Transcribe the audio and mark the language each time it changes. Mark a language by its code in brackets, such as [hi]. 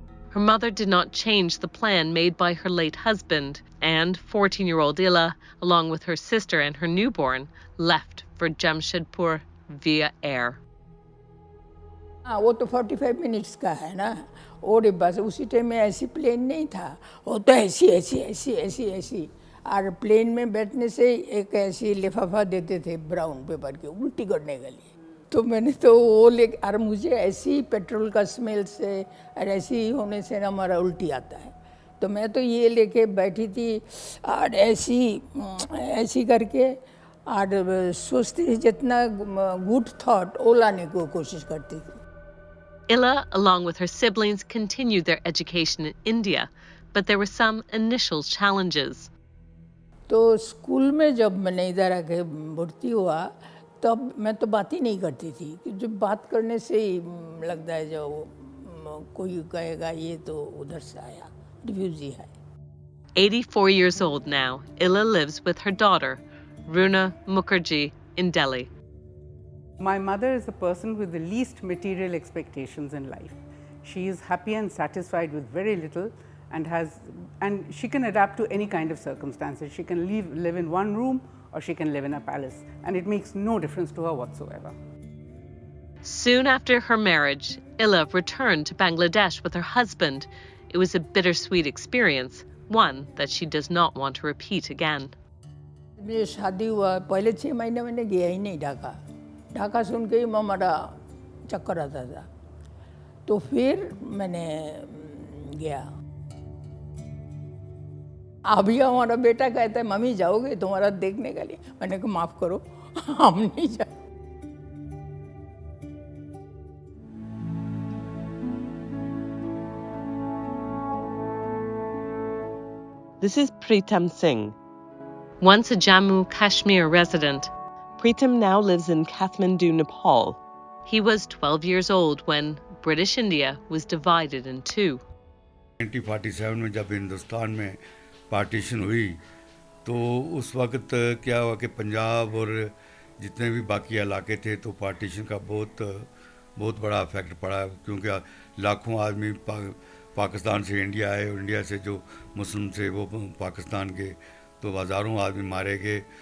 [en] Her mother did not change the plan made by her late husband, and 14-year-old Ila, along with her sister and her newborn, left for Jamshedpur via air. [hi] हाँ, वो तो 45 minutes का है ना। और बस उसी time में ऐसी प्लेन नहीं था, वो तो ऐसी। और प्लेन में बैठने से एक ऐसी लिफाफा देते थे ब्राउन पेपर के, उल्टी करने के लिए। तो मैंने तो वो और मुझे ऐसी पेट्रोल का स्मेल से और ऐसी होने से ना हमारा उल्टी आता है। तो मैं तो ये लेके बैठी थी और ऐसी करके और सोचती थी जितना गुड थॉट वो लाने को कोशिश करती थी। [en] Ila, along with her siblings, continued their education in India, but there were some initial challenges. [hi] तो स्कूल में जब मैंने इधर आके भर्ती हुआ, तब मैं तो बात ही नहीं करती थी, कि जब बात करने से ही लगता है जो कोई कहेगा ये तो उधर से आया, रिफ्यूजी है। [en] 84 years old now, Ila lives with her daughter, Runa Mukherjee, in Delhi. My mother is the person with the least material expectations in life. She is happy and satisfied with very little, and she can adapt to any kind of circumstances. She can live in one room or she can live in a palace, and it makes no difference to her whatsoever. Soon after her marriage, Ila returned to Bangladesh with her husband. It was a bittersweet experience, one that she does not want to repeat again. [hi] मेरी शादी हुआ पहले 6 महीने मैंने गया ही नहीं ढाका सुन के ही हमारा चक्कर आता था। तो फिर मैंने गया। अभी हमारा बेटा कहता है मम्मी जाओगे तुम्हारा देखने के लिए, मैंने कहा माफ़ करो हम नहीं जा। [en] This is Pritam Singh. Once a Jammu Kashmir resident, Pritam now lives in Kathmandu, Nepal. He was 12 years old when British India was divided in two. [hi] 1947 में जब हिंदुस्तान में पार्टीशन हुई तो उस वक्त क्या हुआ कि पंजाब और जितने भी बाकी इलाके थे तो पार्टीशन का बहुत बड़ा इफेक्ट पड़ा, क्योंकि लाखों आदमी पाकिस्तान से इंडिया आए और इंडिया से जो मुस्लिम थे वो पाकिस्तान के, तो हज़ारों आदमी मारे गए।